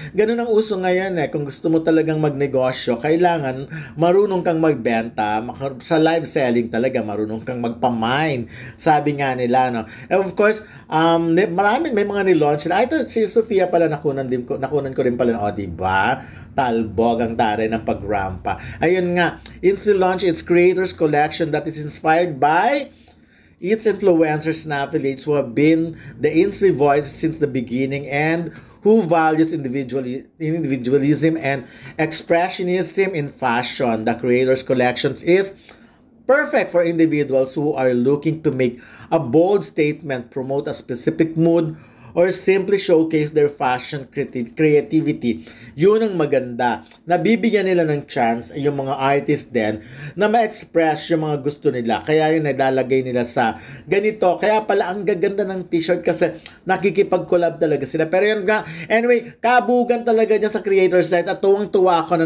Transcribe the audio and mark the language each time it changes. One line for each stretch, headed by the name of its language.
Filipino: Ganun ang uso ngayon Kung gusto mo talagang magnegosyo, kailangan marunong kang magbenta. Sa live selling talaga, marunong kang magpamine. Sabi nga nila,
English: And of course,
Filipino: may mga nilaunch sila. Ito, si Sofia pala, nakunan ko rin pala, diba? Talbog ang taray ng pagrampa. Ayun nga,
English: Inspi launched its creators collection that is inspired by its influencers and affiliates who have been the Inspi voice since the beginning and who values individualism and expressionism in fashion. The creators collection is perfect for individuals who are looking to make a bold statement, promote a specific mood, or simply showcase their fashion creativity.
Filipino: Yun ang maganda. Nabibigyan nila ng chance yung mga artists din na ma-express yung mga gusto nila. Kaya yun nalalagay nila sa ganito. Kaya pala ang gaganda ng t-shirt kasi nakikipag-collab talaga sila. Pero yun nga, anyway, kabugan talaga niya sa Creators Night at tuwang-tuwa ako na